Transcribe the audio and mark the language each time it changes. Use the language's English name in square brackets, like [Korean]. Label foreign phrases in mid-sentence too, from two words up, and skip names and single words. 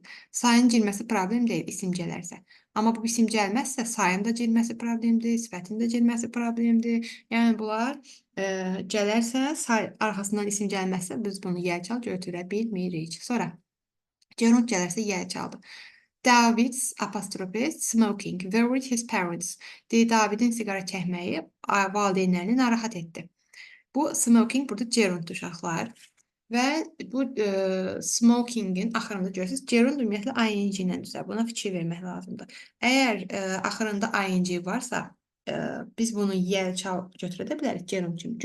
[Azerbaijani] Sayın girməsi problem deyil, isim gələrsə. Amma bu isim gəlməzsə, sayın da girməsi problemdir, sifətin də girməsi problemdir. Yəni, bunlar gələrsə, say arxasından isim gəlməzsə, biz bunu yelçal götürə bilmirik. Sonra, gerund gələrsə yelçaldır. [English] David's apostrophe smoking worried his parents. [Azerbaijani] Davidin siqara çəkməyi valideynlərini narahat etdi. Bu smoking burada gerunddur uşaqlar. Və bu smokingin axırında görürsünüz, gerund ümumiyyətlə ing ilə düzəlir. Buna fikir vermək lazımdır. Əgər axırında ing varsa, biz bunu yelçal götürə də bilərik, gerund kimi.